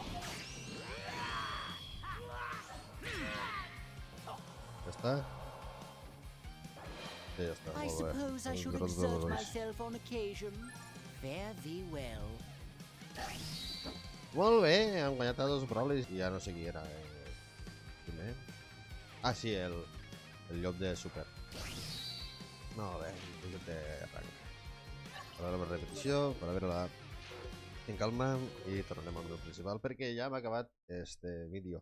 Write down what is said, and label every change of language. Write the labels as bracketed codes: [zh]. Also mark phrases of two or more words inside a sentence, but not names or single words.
[ca] Ja està? Sí, ja està, [en] I [ca] molt bé. [en] suppose I should [ca] Els [en] exert [ca] dolors. [en] myself on occasion. Fare thee well. [ca] Molt bé, hem guanyat a 2 Brolis i ja no sé qui era. Primer. Ah, sí, el llop de Super. Molt bé, el llop de rang. A veure la repetició, per a veure-la en calma i tornarem al meu principal perquè ja hem acabat este vídeo.